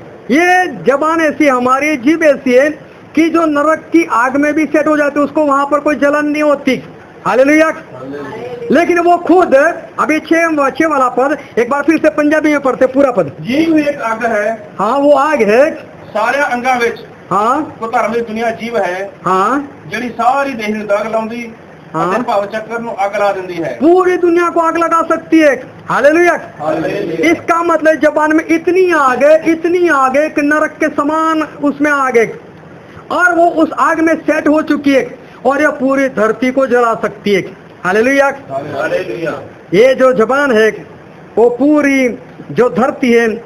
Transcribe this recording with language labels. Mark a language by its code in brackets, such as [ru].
[hi] ये जबान ऐसी, हमारी जीभ ऐसी है कि जो नरक की आग में भी सेट हो जाती है, उसको वहां पर कोई जलन नहीं होती। हालेलुया। लेकिन वो खुद, अभी 6 वाला पद एक बार फिर से पंजाबी में पढ़ते पूरा पद। [pa] जीव एक अग है। [hi] हाँ, वो आग है [pa] सारे अंगां ਵਿੱਚ। [hi] हाँ, [pa] ਭਧਰਮ ਦੀ ਦੁਨੀਆ ਜੀਵ ਹੈ। [hi] हाँ, [pa] ਜਿਹੜੀ ਸਾਰੀ ਦੇਹ ਨੂੰ ਦਾਗ ਲਾਉਂਦੀ ਅਤੇ ਭਵ ਚੱਕਰ ਨੂੰ ਅੱਗ ਲਾ ਦਿੰਦੀ ਹੈ। [hi] पूरी दुनिया को आग लगा सकती है। हालेलुया। इसका मतलब जबान में इतनी आग है कि नरक के समान उसमें आग है, और वो उस आग में सेट हो चुकी है और ये पूरी धरती को जला सकती है। हालेलुया। ये जो जबान है वो पूरी जो धरती है